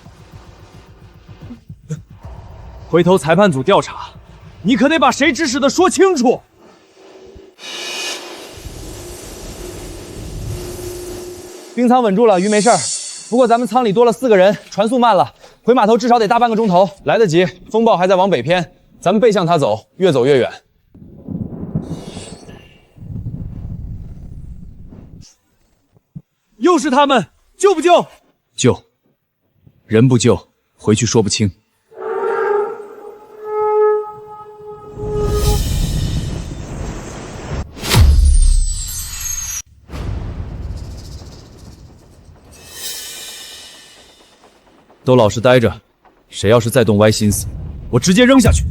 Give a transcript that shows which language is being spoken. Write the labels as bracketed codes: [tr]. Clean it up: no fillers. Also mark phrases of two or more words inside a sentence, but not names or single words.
[zh] 回頭裁判組調查，你可得把誰指使的說清楚。冰艙穩住了，魚沒事兒。不過咱們艙裡多了4個人，船速慢了，回碼頭至少得大半個鐘頭，來得及。風暴還在往北偏，咱們背向它走，越走越遠。又是他們，救不救？救。人不救，回去說不清。都老實待着，誰要是再動歪心思，我直接扔下去。